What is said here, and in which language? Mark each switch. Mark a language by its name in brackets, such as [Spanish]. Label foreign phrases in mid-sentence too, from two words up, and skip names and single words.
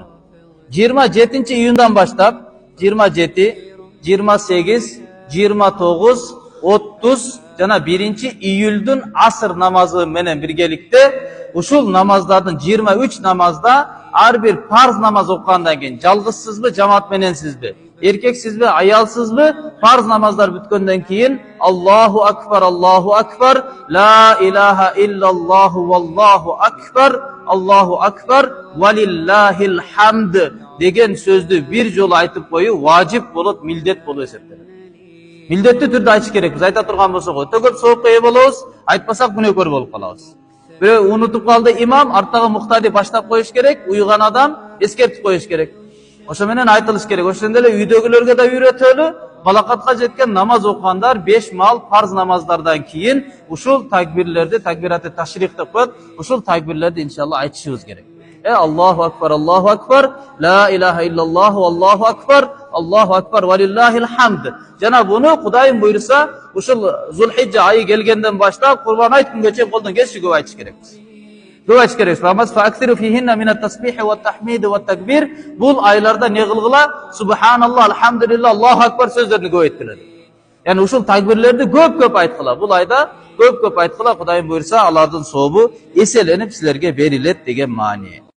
[Kyrgyz] 27-iyundan баштап 27, 28, 29, 30 жана 1-iyulдун асыр намазы менен биргеликте ушул намаздардын 23 намазда ар бир парз намаз окугандан кийин жалгызсызбы, жамаат мененсизби, эркексизби, аялсызбы, парз намаздар бүткөндөн кийин [Arabic] الله أكبر لا إله إلا الله والله أكبر ولله الحمد [Kyrgyz] деген сөздү бир жолу айтып коюу важип болот, милдет болуп эсептелет. Милдеттүү түрдө айтыш керекпиз. Айта турган болсок, өтө көп соокка ээ болобуз, айтпасак күнөөкөр болуп калабыз. Бирөө унутуп калды имам, арттагы муктади баштап коюш керек, уйган адам эскертип коюш керек. Ошо менен айтылыш керек. Ошондой эле үйдөгүлөргө да үйрөтөлү, балакатка жеткен намаз окугандар 5 мал парз намаздардан кийин ушул такбирлерди, [Arabic] تكبيرات التشريق [Kyrgyz] деп коет, ушул такбирлерди иншалла айтышыбыз керек. [Arabic] الله أكبر لا إله إلا الله الله أكبر ولله الحمد. [Kyrgyz] Жана буну Кудайым буйруса, ушул Зулхиджа айы келгенден баштап Курбан айт күнгө чейин колдон келиши көп айтыш керекпиз. [Arabic] Көп айтыш керекпиз. فأكثروا فيهن من التسبيح والتحميد والتكبير. [Kyrgyz] Бул айларда не кылгыла? [Arabic] سبحان الله الحمد لله الله أكبر [Kyrgyz] сөздөрүнү көп айткыла. Yani ушул такбирлерди көп айткыла. Бул айда көп айткыла. Кудайым буйруса, алардын сообу эселенип силерге берилет деген маани.